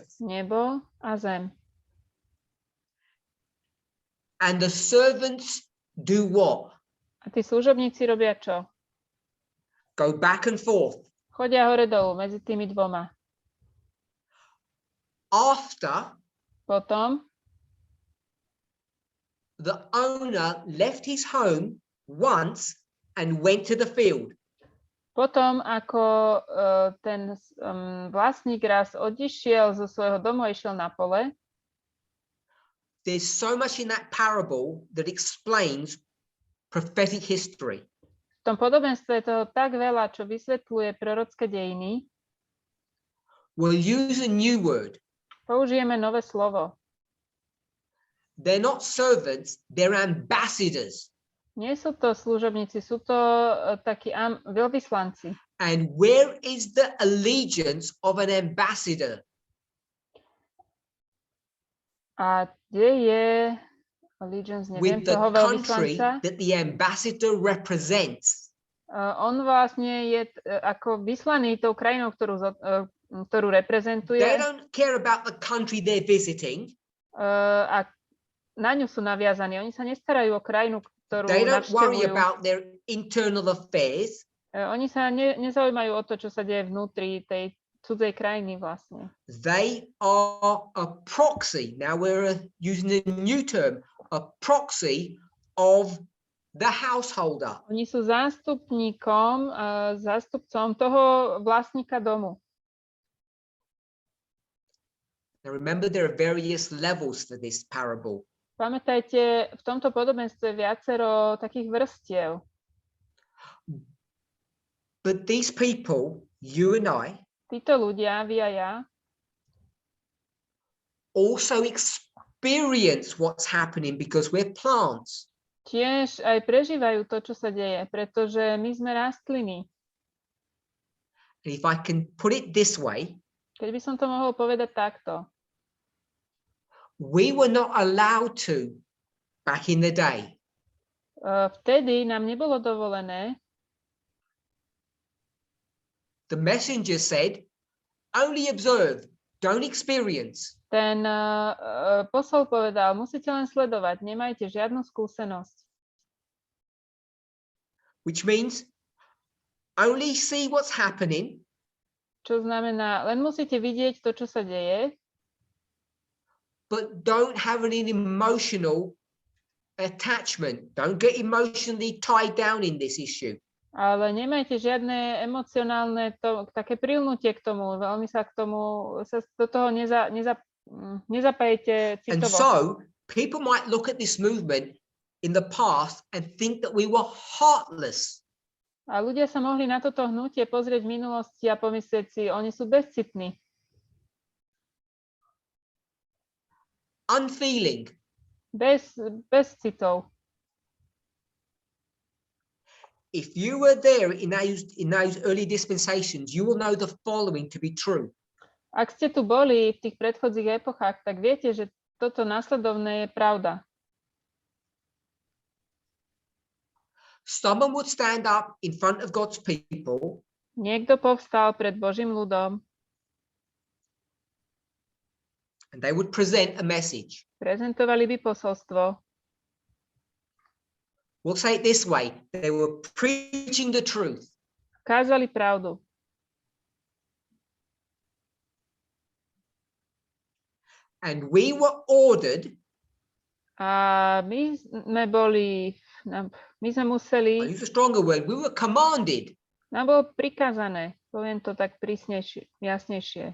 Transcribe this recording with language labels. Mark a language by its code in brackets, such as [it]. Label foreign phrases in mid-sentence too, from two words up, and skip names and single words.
[sk] Nebo a zem. [en] And the servants do what? [sk] A tí služobníci robia čo? [en] Go back and forth. [sk] Chodia hore dolu medzi tými dvoma. [en] After [sk] potom [en] the owner left his home once and went to the field. [sk] Potom, ako ten vlastník raz odišiel zo svojho domu a išiel na pole, [en] there's so much in that parable that explains prophetic history. [sk] V tom podobenstve je toho tak veľa, čo vysvetľuje prorocké dejiny. [en] We'll use a new word. [sk] Použijeme nové slovo. [en] They're not servants, they're ambassadors. [sk] Nie sú to služobníci, sú to takí veľvyslanci. [en] And where is the allegiance of an ambassador? [sk] A kde je allegiance, neviem, [en] with the [sk] toho [en] country [sk] veľvyslanca? [en] that the ambassador represents. [sk] On vlastne je ako vyslaný tou krajinou, ktorú reprezentuje. [en] They don't care about the country they're visiting. [sk] A na ňu sú naviazaní. Oni sa nestarajú o krajinu, ktorú [en] They don't worry [sk] navštevujú. [en] about their internal affairs. [sk] Oni sa nezaujímajú o to, čo sa deje vnútri tej cudzej krajiny vlastne. [en] They are a proxy. Now we're using a new term, a proxy of the householder. [sk] Oni sú zástupcom toho vlastníka domu. [en] Now remember, there are various levels for this parable. [sk] Pamätajte, v tomto podobenstve viacero takých vrstiev. [en] But these people, you and I, [sk] Títo ľudia, vy a ja, [en] also experience what's happening because we're plants. [sk] tiež aj prežívajú to, čo sa deje, pretože my sme rastliny. [en] And if I can put it this way, [sk] Keď by som to mohol povedať takto. [en] we were not allowed to back in the day. [sk] Vtedy nám nebolo dovolené. [en] The messenger said, only observe, don't experience. [sk] Ten posol povedal, musíte len sledovať, nemajte žiadnu skúsenosť. [en] Which means only see what's happening, [sk] Čo znamená, len musíte vidieť to, čo sa deje, [en] but don't have an emotional attachment. Don't get emotionally tied down in this issue. [sk] ale nemajte žiadne emocionálne také prilnutie k tomu, veľmi sa k tomu, sa do toho nezapájete [en] And [sk] citovo. [en] so people might look at this movement in the past and think that we were heartless. [sk] A ľudia sa mohli na toto hnutie pozrieť v minulosti a pomyslieť si, oni sú bezcitní. [en] Unfeeling. [sk] Bez citov. [en] If you were there in those early dispensations, you will know the following to be true. [sk] Ak ste tu boli v tých predchodzích epochách, tak viete, že toto následovné je pravda. [en] Someone would stand up in front of God's people. [sk] Niekto povstal pred Božím ľudom, [en] And they would present a message. [sk] prezentovali by posolstvo. [en] We'll say it this way. They were preaching the truth. [sk] Kázali pravdu. [en] And we were ordered, [sk] A my sme [en] I [sk] museli, [en] use a stronger word, we were commanded [sk] nám bolo prikázané, poviem to tak prísnejšie, jasnejšie.